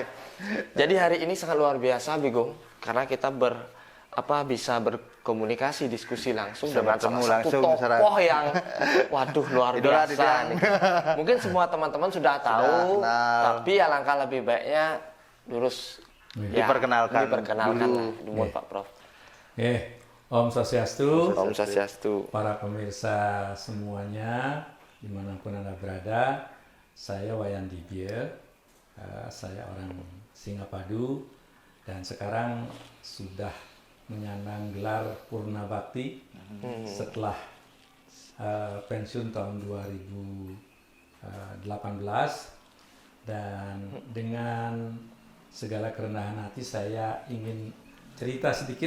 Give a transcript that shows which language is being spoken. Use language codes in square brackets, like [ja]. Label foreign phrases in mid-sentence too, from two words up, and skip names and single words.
[id] Jadi hari ini sangat luar biasa Bigung, karena kita bisa berkomunikasi, diskusi langsung dengan salah satu tokoh yang waduh luar biasa nih. Mungkin semua teman-teman sudah tahu, tapi alangkah lebih baiknya lurus diperkenalkan dulu Pak Prof. [sa] Om Swastiastu. Om Swastiastu. [id] Para pemirsa semuanya dimanapun Anda berada, saya Wayan Dibye, saya orang Singapadu dan sekarang sudah menyandang gelar Purna Bakti setelah pensiun tahun 2018, dan dengan segala kerendahan hati saya ingin cerita sedikit.